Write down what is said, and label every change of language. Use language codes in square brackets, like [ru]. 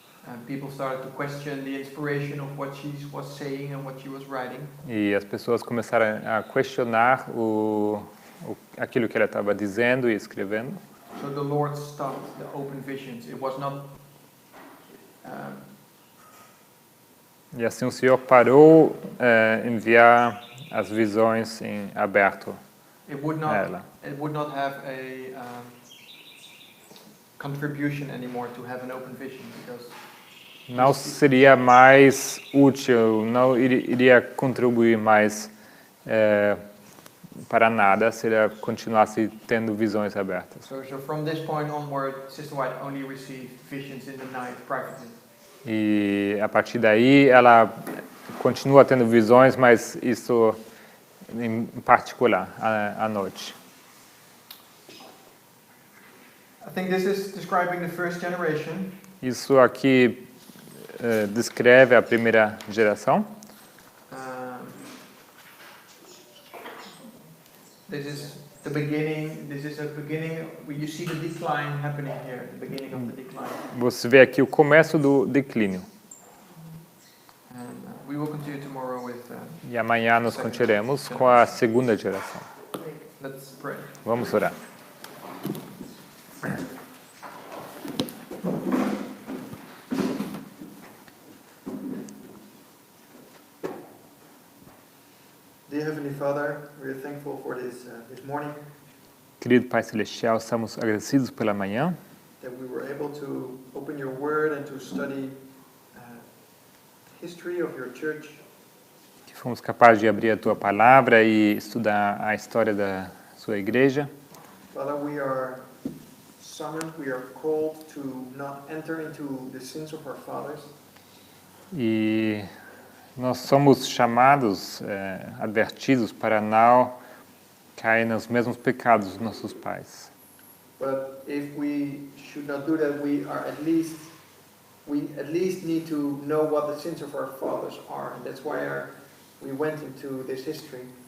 [en] And people started to question the inspiration of what she was saying and what she was writing. [pt] E as pessoas começaram a questionar aquilo que ela estava dizendo e escrevendo. [en] So the Lord stopped the open visions. It was not. [pt] E assim o Senhor parou enviar as visões em aberto [en] It would [pt] a ela. [en] not have a contribution anymore to have an open vision because. [pt] Não seria mais útil, não iria contribuir mais para nada se ela continuasse tendo visões abertas. [en] So from this point onward, Sister White only received visions in the night privately. [pt] E a partir daí ela continua tendo visões, mas isso em particular à noite. [en] I think this is describing the first generation. [pt] Isso aqui descreve a primeira geração. [en] This is the beginning. This is a beginning. You see the decline happening here. The beginning of the decline. [pt] Você vê aqui o começo do declínio. [en] And we will continue tomorrow with. [pt] E amanhã nós continuaremos com a segunda geração. [en] Let's pray. [pt] Vamos orar. [en] Dear Heavenly Father, we are thankful for this morning [pt] Querido Pai Celestial, estamos agradecidos pela manhã, [en] that we were able to open your Word and to study history of your church. [pt] que fomos capazes de abrir a Tua Palavra e estudar a história da Sua Igreja. [en] Father, we are summoned, we are called to not enter into the sins of our fathers. [pt] E nós somos chamados, advertidos para não cair nos mesmos pecados dos nossos pais. [en] But if we should not do that, we at least need to know what the sins of our fathers are, and that's why we went into this history.